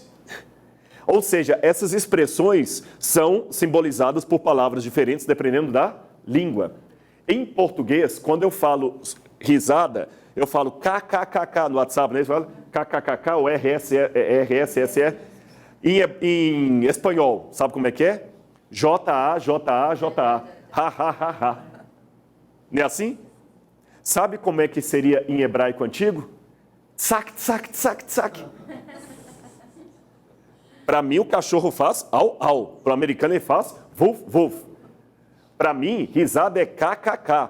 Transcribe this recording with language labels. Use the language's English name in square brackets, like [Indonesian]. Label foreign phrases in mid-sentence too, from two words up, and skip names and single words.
[Portuguese] Ou seja, essas expressões são simbolizadas por palavras diferentes dependendo da língua. Em português, quando eu falo risada, eu falo kkkk no WhatsApp, né? Você fala kkkk ou rsse. Em espanhol, sabe como é que é? ja, ja, ja, ha, ha, ha, ha. Não é assim? Sabe como é que seria em hebraico antigo? Tsak, tsak, tsak, tsak. Para mim, o cachorro faz au, au. Para o americano, ele faz vuf, vuf. Para mim, risada é kkk.